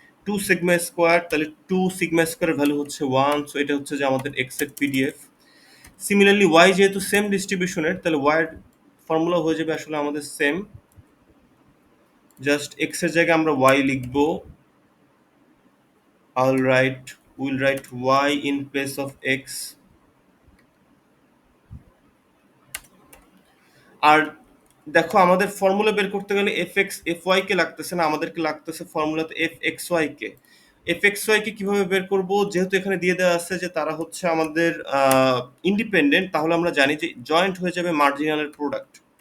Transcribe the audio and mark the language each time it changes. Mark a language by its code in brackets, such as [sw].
[bn] Two sigma square, তাহলে two sigma স্কোয়ারের value হচ্ছে 1, সো এটা হচ্ছে যে আমাদের এক্স এর পিডিএফ। সিমিলারলি ওয়াই যেহেতু সেম ডিস্ট্রিবিউশনের, তাহলে ওয়াইয়ের ফর্মুলা হয়ে যাবে আসলে আমাদের সেম, জাস্ট এক্স এর জায়গায় আমরা ওয়াই লিখবো। [en] I'll write, we'll write y in place of x. [bn] আর দেখো আমাদের ফর্মুলা বের করতে গেলে এফ এক্স এফ ওয়াই কে লাগতেছে না, আমাদেরকে লাগতেছে ফর্মুলাতে এফ এক্স ওয়াই কে। এফ এক্স ওয়াই কে কিভাবে বের করব, যেহেতু এখানে দিয়ে দেওয়া আছে যে তারা হচ্ছে আমাদের ইন্ডিপেন্ডেন্ট, তাহলে আমরা জানি যে জয়েন্ট হয়ে যাবে মার্জিনালের প্রোডাক্ট।